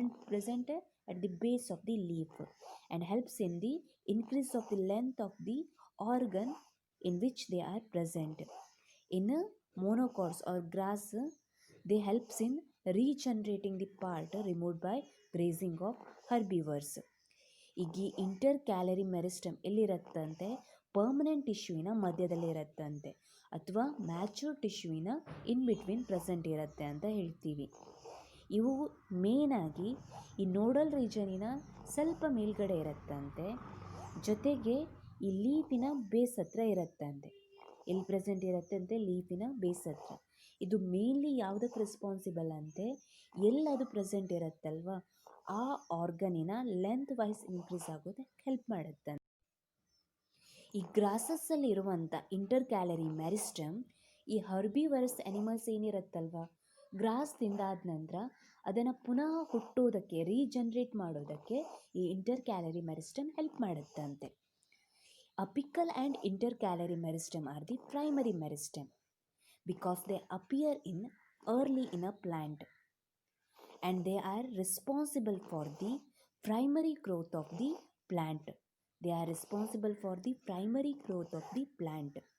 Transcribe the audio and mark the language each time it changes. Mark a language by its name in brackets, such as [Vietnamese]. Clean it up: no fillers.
[English] Present at the base of the leaf and helps in the increase of the length of the organ in which they are present. In monocots or grass, they helps in regenerating the part removed by grazing of herbivores. [Kannada] ಈಗ inter calorie meristem ಎಲ್ಲಿರುತ್ತಂತೆ, permanent ಟಿಶ್ಯೂವಿನ ಮಧ್ಯದಲ್ಲಿ ಇರುತ್ತಂತೆ, ಅಥವಾ mature ಟಿಶ್ಯೂವಿನ in between present ಇರುತ್ತೆ ಅಂತ ಹೇಳ್ತೀವಿ. ಇವು ಮೇನಾಗಿ ಈ ನೋಡಲ್ ರೀಜನಿನ ಸ್ವಲ್ಪ ಮೇಲ್ಗಡೆ ಇರುತ್ತಂತೆ, ಜೊತೆಗೆ ಈ ಲೀಫಿನ ಬೇಸ್ ಹತ್ರ ಇರುತ್ತಂತೆ. ಎಲ್ಲಿ ಪ್ರೆಸೆಂಟ್ ಇರುತ್ತಂತೆ? ಲೀಫಿನ ಬೇಸ್ ಹತ್ರ. ಇದು ಮೇನ್ಲಿ ಯಾವುದಕ್ಕೆ ರೆಸ್ಪಾನ್ಸಿಬಲ್ ಅಂತೆ? ಎಲ್ಲದು ಪ್ರೆಸೆಂಟ್ ಇರುತ್ತಲ್ವ ಆ ಆರ್ಗನಿನ ಲೆಂತ್ ವೈಸ್ ಇನ್ಕ್ರೀಸ್ ಆಗೋದಕ್ಕೆ ಹೆಲ್ಪ್ ಮಾಡುತ್ತೆ. ಈ ಗ್ರಾಸಸ್ಸಲ್ಲಿ ಇರುವಂಥ ಇಂಟರ್ ಕ್ಯಾಲರಿ ಮೆರಿಸ್ಟಮ್ ಈ ಹರ್ಬಿವರಸ್ ಅನಿಮಲ್ಸ್ ಏನಿರುತ್ತಲ್ವ, ಗ್ರಾಸ್ ತಿಂದಾದ ನಂತರ ಅದನ್ನು ಪುನಃ ಹುಟ್ಟೋದಕ್ಕೆ, ರೀಜನ್ರೇಟ್ ಮಾಡೋದಕ್ಕೆ ಈ inter calorie meristem help ಮಾಡುತ್ತಂತೆ. [English] Apical and intercalary meristem are the primary meristem because they appear in early in a plant and they are responsible for the primary growth of the plant. They are responsible for the primary growth of the plant.